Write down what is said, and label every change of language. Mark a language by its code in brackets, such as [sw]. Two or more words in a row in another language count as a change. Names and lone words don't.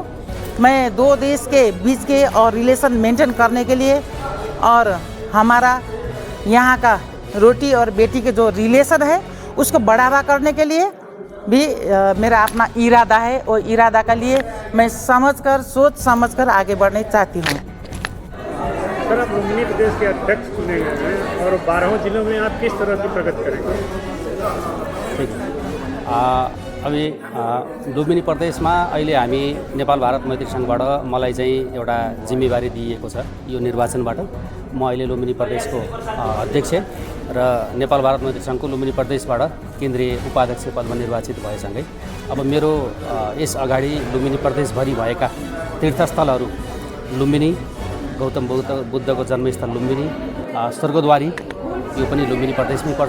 [hi] मैं दो देश के बीच के और [en] relation maintain [hi] करने के लिए और हमारा यहाँ का रोटी और बेटी के जो रिलेशन है उसको बढ़ावा करने के लिए भी मेरा अपना इरादा है और इरादा के लिए मैं सोच समझकर आगे बढ़ने चाहती हूँ। सर, आप लुम्बिनी प्रदेश के अध्यक्ष चुने गए हैं और 12 जिलों में आप किस तरह की प्रगति करेंगे? ठीक है। [ne] अभी लुम्बिनी प्रदेशमा अहिले हामी नेपाल भारत मैत्री संघबाट मलाई चाहिँ एउटा जिम्मेवारी दिएको छ यो निर्वाचनबाट। म अहिले लुम्बिनी प्रदेशको अध्यक्ष र नेपाल भारत मैत्री संघको लुम्बिनी प्रदेशबाट केन्द्रीय उपाध्यक्ष पदमा निर्वाचित भएसँगै अब मेरो यस अगाडि लुम्बिनी प्रदेशभरि भएका तीर्थस्थलहरू लुम्बिनी गौतम बुद्धको जन्मस्थल लुम्बिनी स्वर्गद्वारी यो पनि लुम्बिनी प्रदेशमै पर्छ।